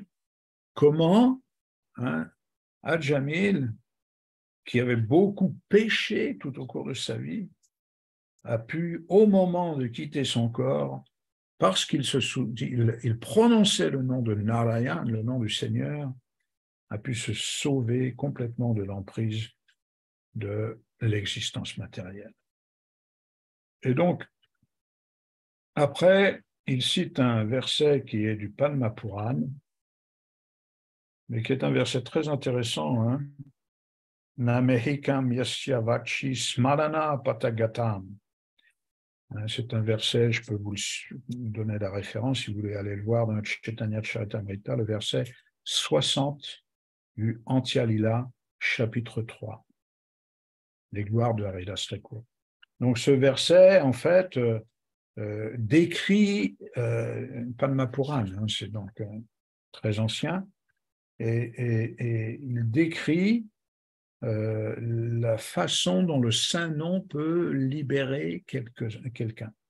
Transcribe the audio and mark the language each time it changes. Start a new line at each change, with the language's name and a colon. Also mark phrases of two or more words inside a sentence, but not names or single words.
French: Comment Hajamil, qui avait beaucoup péché tout au cours de sa vie, a pu, au moment de quitter son corps, parce qu'il il prononçait le nom de Narayan, le nom du Seigneur, a pu se sauver complètement de l'emprise de l'existence matérielle. Et donc, après, il cite un verset qui est du Padma Purana, mais qui est un verset très intéressant, hein?
Sanskrit: Namehikam yasya vachi smarana patagatam.
French: C'est un verset, je peux vous donner la référence si vous voulez aller le voir dans le Chaitanya Charitamrita, le verset 60 du Antya Lila, chapitre 3, les gloires de Haridas Thakur. Donc ce verset, en fait, décrit Padma Purana, hein, c'est donc très ancien, et il décrit la façon dont le Saint-Nom peut libérer quelqu'un.